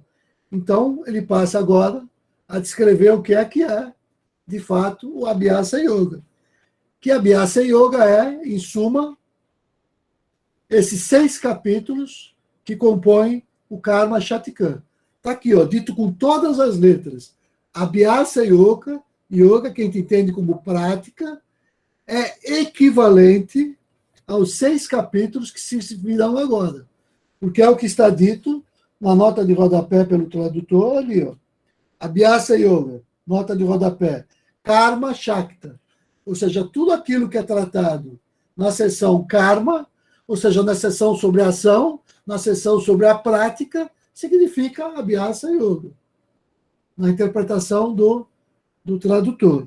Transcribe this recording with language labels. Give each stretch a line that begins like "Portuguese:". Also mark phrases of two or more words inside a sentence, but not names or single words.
Portuguese: Então, ele passa agora a descrever o que é, de fato, o Abhyasa Yoga. Que Abhyasa Yoga é, em suma, esses 6 capítulos que compõem o Karma Shatikam. Está aqui, ó, dito com todas as letras. Abhyasa Yoga, yoga, que a gente entende como prática, é equivalente aos 6 capítulos que se virão agora. Porque é o que está dito na nota de rodapé pelo tradutor ali, ó. Abhyasa Yoga, nota de rodapé. Karma Shakta, ou seja, tudo aquilo que é tratado na seção Karma, ou seja, na seção sobre a ação, na seção sobre a prática, significa Abhyasa Yoga, na interpretação do tradutor.